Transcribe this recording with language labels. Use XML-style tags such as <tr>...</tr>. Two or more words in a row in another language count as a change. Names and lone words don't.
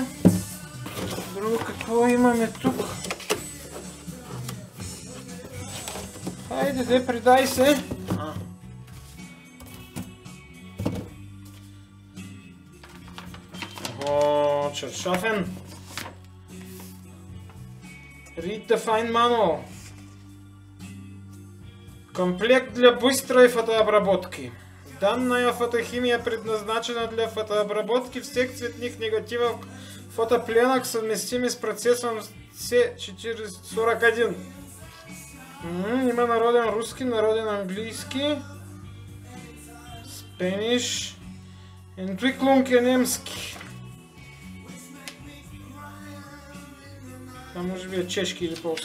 <bg>Друго какво имаме тук? Хайде, предай се. Чершафен.</bg> <en>Read the fine manual.</en> <ru>Комплект для быстрой фотообработки. Данная фотохимия предназначена для фотообработки всех цветных негативов фотопленок, совместимых с процессом C441.</ru> <bg>Има народен руски, народен английски. Spanish. Entwicklung е немски. Това може би е чешки или полски.</bg>